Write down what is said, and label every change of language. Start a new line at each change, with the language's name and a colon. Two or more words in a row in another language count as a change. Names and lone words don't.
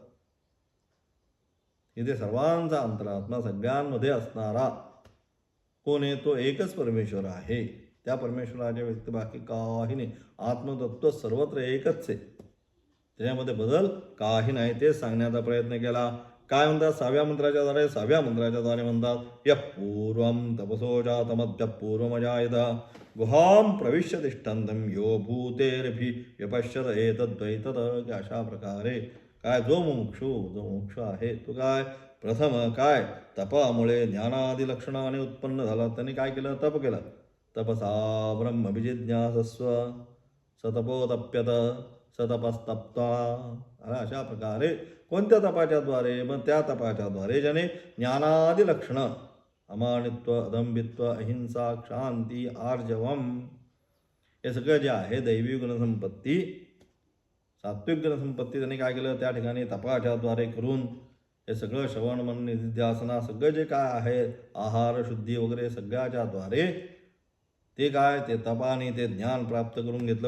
Marathi: इथे सर्वांचा अंतरात्मा सगळ्यांमध्ये असणारा कोण आहे? तो एकच परमेश्वर आहे. त्या परमेश्वराच्या व्यक्त बाकी काही नाही. आत्मतत्व सर्वत्र एकच आहे, त्याच्यामध्ये बदल काही नाही. ते सांगण्याचा प्रयत्न केला. काय म्हणतात? 6व्या मंत्राच्या द्वारे म्हणतात
Sanskrit: यः पूर्वं तपसो जातमद्य पूर्वमजायत गुहां प्रविश्य तिष्ठन्तं यो भूतेरभि व्यपश्यत एतद्वैतत्.
Marathi: अशा प्रकारे काय जो मोक्ष आहे तो काय प्रथम काय तपामुळे ज्ञानादी लक्षणाने उत्पन्न झाला. त्यांनी काय केलं? तप केलं.
Sanskrit: तपसा ब्रह्मभिजिज्ञासस्व सतपोतप्यत सतपस्तप्ता.
Marathi: अशा प्रकारे कोणत्या तपाच्याद्वारे? मग त्या तपाच्याद्वारे ज्याने ज्ञानादी लक्षणं अमानित्व अदंबित्व अहिंसा क्षांती आर्जवम हे सगळं जे आहे दैवी गुणसंपत्ती सात्विक गुणसंपत्ती त्यांनी काय केलं? त्या ठिकाणी तपाच्याद्वारे करून हे सगळं श्रवण मन निधिध्यासना सगळं जे काय आहे आहार शुद्धी वगैरे सगळ्याच्याद्वारे ते काय ते तपाने ते ज्ञान प्राप्त करून घेतलं.